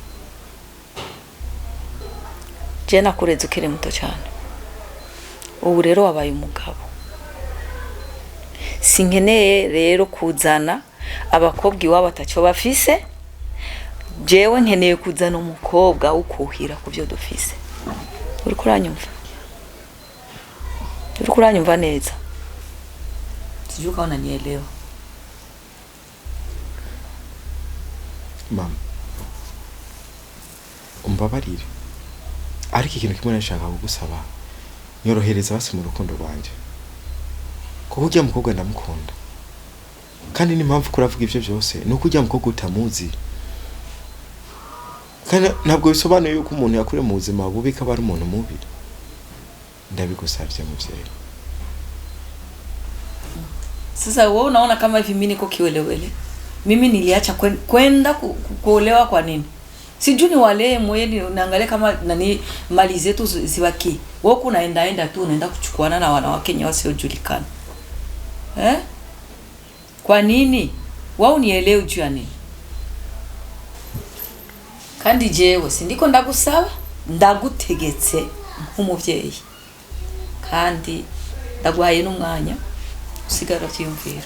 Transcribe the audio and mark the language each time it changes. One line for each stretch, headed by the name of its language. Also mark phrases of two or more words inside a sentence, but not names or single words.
Rundi: je nakureze ukiri muto cyane ubu rero wabaye umugabo sinkeneye rero kuzana abakobwa iwabo atacyo bafise, jewe nkeneye kuzana umukobwa ukuhira ku byo dufise. Uri kuranyumva neza?
Swahili: Sijui kama unanielewa.
Rundi: Mama, umbabarire, ariko ikintu kimwe nashaka kugusaba, nyorohereza basi mu rukundo rwanje, kuko ujya mukobwa ndamukunda, kandi n'impamvu kuravuga ivyo byose nuko ujya mukobwa utamuzi, kandi ntabwo bisobanuye yuko umuntu yakure mu buzima bubi ko ari umuntu mubi. Ndabigusavye muvyeyi.
Swahili: Sasa wewe unaona kama hivi mimi niko kiwelewele? Mimi niliacha kwenda kuolewa kwa nini? Sijui ni wale mweli unaangalia kama nani mali zetu zibaki. Wewe kunaenda tu unaenda kuchukuana na wanawake wenye wasiojulikana. Kwa nini? Wao nielewe juu ya nini?
Rundi: Kandi jewe sindiko ndagusaba, ndagutegetse nk'umuvyeyi. Kandi ndaguhaye n'umwanya usigara cyiyumvira.